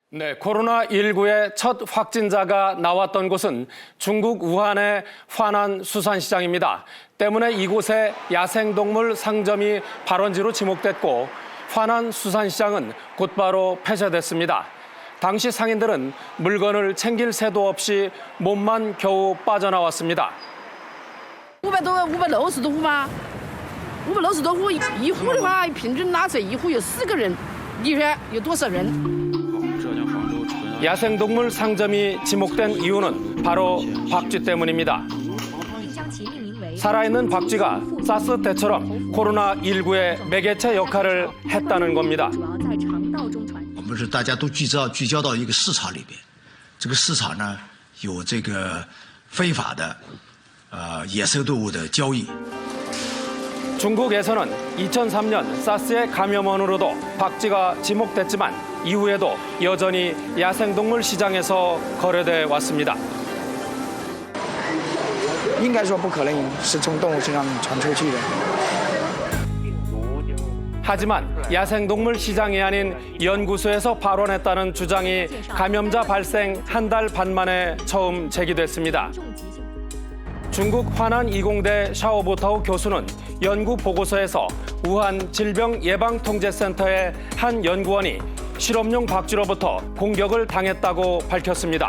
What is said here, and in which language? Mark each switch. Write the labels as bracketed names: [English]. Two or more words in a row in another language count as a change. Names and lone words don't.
[Korean] 네, 코로나19의 첫 확진자가 나왔던 곳은 중국 우한의 화난 수산시장입니다. 때문에 이곳에 야생동물 상점이 발원지로 지목됐고 화난 수산시장은 곧바로 폐쇄됐습니다. 당시 상인들은 물건을 챙길 새도 없이 몸만 겨우 빠져나왔습니다. [Chinese] 560 多户吗？560多户，一户的话，平均拿出来一户有4个人，里面有多少人？ [Korean] 야생동물 상점이 지목된 이유는 바로 박쥐 때문입니다. 살아있는 박쥐가 사스 때처럼 코로나19의 매개체 역할을 했다는 겁니다. [Chinese] 我们是大家都聚焦到一个市场里边，这个市场呢有这个非法的野生动物的交易。 [Korean] 중국에서는 2003년 사스의 감염원으로도 박쥐가 지목됐지만 이후에도 여전히 야생동물 시장에서 거래돼 왔습니다. [Chinese] 应该说不可能是从动物身上传出去的。 [Korean] 하지만 야생동물 시장이 아닌 연구소에서 발원했다는 주장이 감염자 발생 한 달 반 만에 처음 제기됐습니다. 중국 화난 이공대 샤오보타오 교수는 연구 보고서에서 우한 질병예방통제센터의 한 연구원이 실험용 박쥐로부터 공격을 당했다고 밝혔습니다.